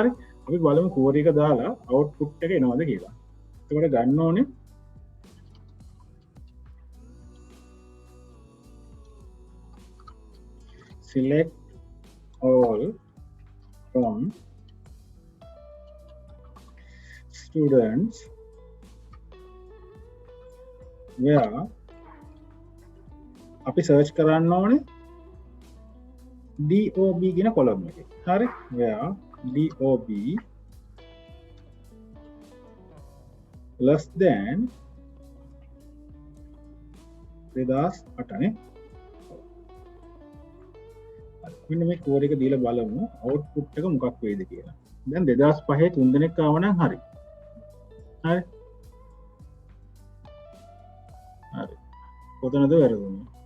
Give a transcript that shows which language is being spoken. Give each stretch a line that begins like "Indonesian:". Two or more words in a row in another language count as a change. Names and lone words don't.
Sinhala: හරි අපි බලමු කෝරි එක දාලා අවුට්පුට් එක එනවද කියලා. එතකොට ගන්න ඕනේ
English: select all from students where
Sinhala: අපි සර්ච් කරන්න ඕනේ DOB කියන කොලම් එකේ.
English: හරි where DOB less than 2008 නේ.
Sinhala: මෙන්න මේ කෝඩ් එක දීලා බලමු අවුට්පුට් එක මොකක් වෙයිද කියලා. දැන් 2005 තුන් දෙනෙක් ආව නම් හරි. හරි. හරි. කොතනද වැරදුනේ?